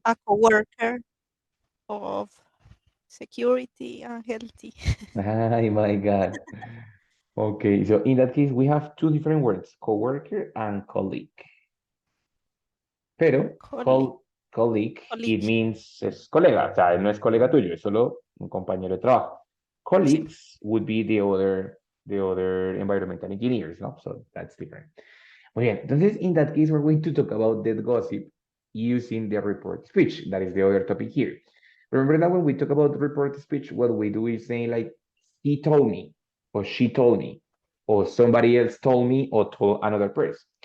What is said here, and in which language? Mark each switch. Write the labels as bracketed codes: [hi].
[en] a coworker of security and healthy. Ay, my God. Okay, so in that case, we have two different words, coworker and colleague. [es] Pero [en] Colleague. colleague, it Colleague. means [es] es colega, o sea, no es colega tuyo, es solo un compañero de trabajo. Sí. [en] Colleagues would be the other environmental engineers, no? So that's different. [es] Muy bien, entonces [en] in that case, we're going to talk about that gossip using the report speech. That is the other topic here. Remember that when we talk about report speech, what we do is saying like, he told me, or she told me, or somebody else told me, or told another person.